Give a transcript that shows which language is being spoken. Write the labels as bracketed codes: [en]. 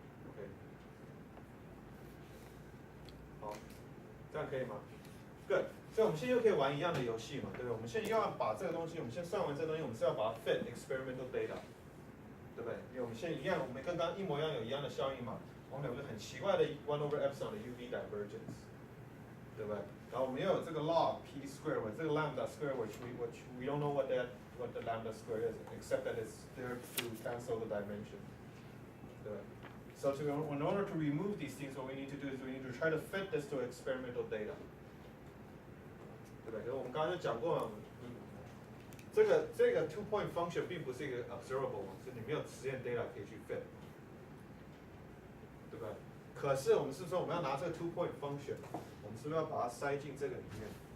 [zh] OK， 好，这样可以吗 ？Good。所以我们现在又可以玩一样的游戏嘛，对不对？我们现在又要把这个东西，我们先算完这个东西，我们是要把它 fit experimental data， 对不对？因为我们现在一样，我们跟刚刚一模一样，有一样的效应嘛。我们有个很奇怪的1 over epsilon 的 UV divergence， 对不对？然后我们又有这个 [en] log p square with 这个 lambda square which we don't know what the lambda square is except that it's there to cancel the dimension， 对不对？ So in order to remove these things, what we need to do is we need to try to fit this to experimental data， [zh] 对不对？我们刚刚就讲过了，这个 2 point function 并不是一个 observable， 是你没有实验 data 可以去 fit， 对不对？可是我们是说我们要拿这个 2 point function， 我们是不是要把它塞进这个里面？